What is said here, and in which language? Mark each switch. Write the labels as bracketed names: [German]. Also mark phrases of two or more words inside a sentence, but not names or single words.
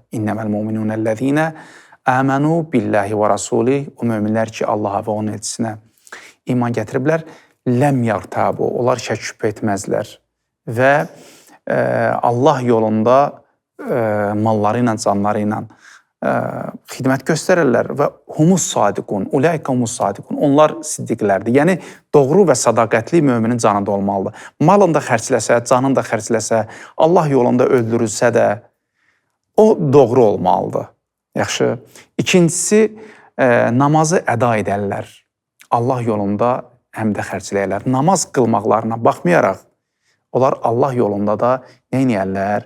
[Arabic] إنما المؤمنون الذين آمنوا بالله ورسوله. [Azerbaijani] O möminlər ki, Allaha və onun elçisinə iman gətiriblər, [Arabic] لم يرتابوا, [Azerbaijani] onlar şək şübhə etməzlər və Allah yolunda malları ilə, canları ilə xidmət göstərərlər və [Arabic] هم الصادقون أولئك هم الصادقون. [Azerbaijani] Onlar siddiqlərdir. Yəni doğru və sədaqətli möminin canında olmalıdır. Malını da xərcləsə, canını da xərcləsə, Allah yolunda öldürülsə də o doğru olmalıdır. Yaxşı. İkincisi, namazı əda edərlər. Allah yolunda həm də xərcləyərlər. Namaz qılmaqlarına baxmayaraq onlar Allah yolunda da nə edərlər?